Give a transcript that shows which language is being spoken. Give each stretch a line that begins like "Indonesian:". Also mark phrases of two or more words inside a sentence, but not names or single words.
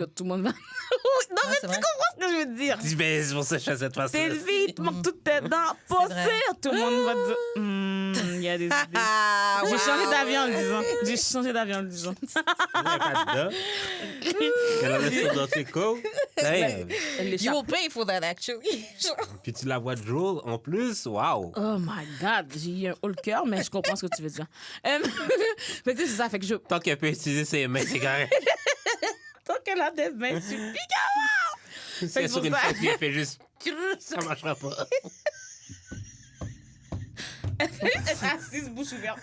French: que tout le monde va. Non, mais c'est tu vrai. comprends ce que je veux dire? Dis, ben, c'est pour ça que je fais cette façon. T'es une fille, il te manque toutes tes dents. Pas vrai. sûr. Tout le monde va dire, il y a des idées. Ah, J'ai wow. changé d'avis en le disant. J'ai changé d'avis en le disant. Il n'y a pas de dents. Elle a laissé dans tes côtes. Damn.
English: You will pay for that, actually.
French: Puis tu la vois drôle en plus. Waouh.
English: Oh my God,
French: j'ai eu un haut le cœur, mais je comprends ce que tu veux dire. Fait que c'est ça, fait que je... Tant qu'elle peut utiliser ses mains, c'est correct. Tant qu'elle a des mains, tu piques. C'est que sur pour une ça- fête, puis elle fait juste. Ça marchera pas. Elle est assise, bouche ouverte.